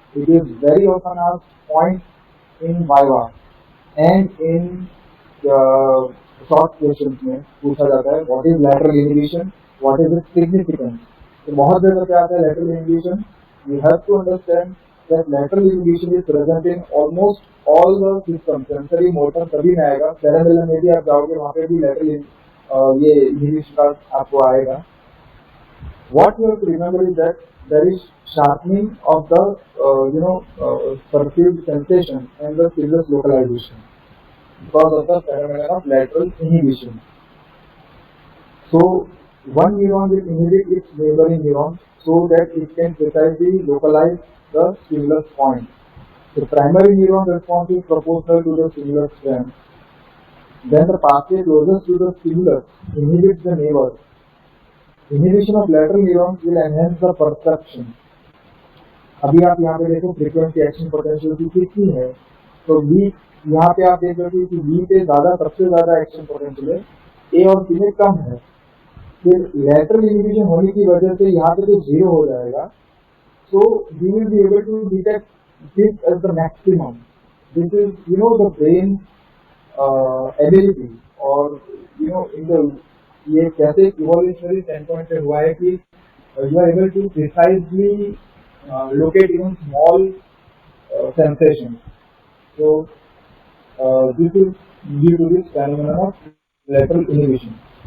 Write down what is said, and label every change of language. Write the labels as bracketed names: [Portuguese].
[English] it is very often asked point in viva and in short questions [Hindi] में पूछा जाता है, [English] What is lateral inhibition, what is its significance. [Hindi] तो बहुत जगह पे आता है [English] Lateral inhibition. You have to understand that lateral inhibition is present in almost all the system. [Hindi] Sensory motor सभी में आएगा. सेरेबेलम में भी आप जाओगे वहाँ पे भी लैटरल ये इनहिबिशन का आपको आएगा. [English] What you have to remember is that there is sharpening of the perceived sensation and the stimulus localization because of the phenomenon of lateral inhibition. So one neuron will inhibit its neighboring neuron so that it can precisely localize the stimulus point. The primary neuron response is proportional to the stimulus strength. Then the pathway closest to the stimulus inhibits the neighbor. Inhibition of lateral neurons will enhance the perception. [Hindi] अभी आप यहाँ पे देखो frequency action potential की कितनी है, तो V यहाँ पे आप देख रहे हो कि V पे सबसे ज्यादा एक्शन पोटेंशियल है, A और C में कम है. फिर lateral inhibition होने की वजह से यहाँ पे तो जीरो हो जाएगा. [English] So we will be able to detect this as the maximum. This is the brain ability और in the [Hindi] ये कैसे [English] evolutionary standpoint [Hindi] से हुआ है कि [English] You are able to precisely locate even small sensations. So this is due to this phenomenon of lateral inhibition.